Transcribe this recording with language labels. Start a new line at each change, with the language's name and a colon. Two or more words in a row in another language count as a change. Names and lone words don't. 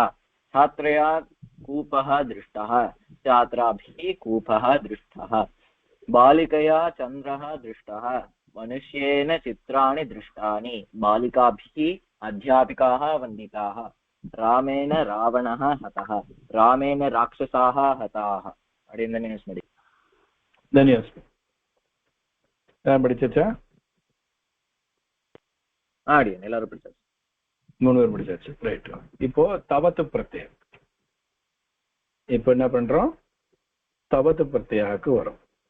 Sanskrit: छात्रया कूपः दृष्टः. छात्राभिः कूपः दृष्टः. बालिकया चन्द्रः दृष्टः. मनुष्येन चित्राणि दृष्टानि. बालिकाभिः अध्यापिकाः वन्दिताः. रामेण रावणः हतः. रामेण राक्षसाः हताः. धन्यवादः.
Tamil: படிச்சாச்சா? எல்லாரும் படிச்சாச்சு. 3 பேர் படிச்சாச்சு. ரைட். இப்போ
Sanskrit: तवतु प्रत्ययम्.
Tamil: இப்போ என்ன பண்றோம்? தவத்து பிரத்யாக்கு வரும்.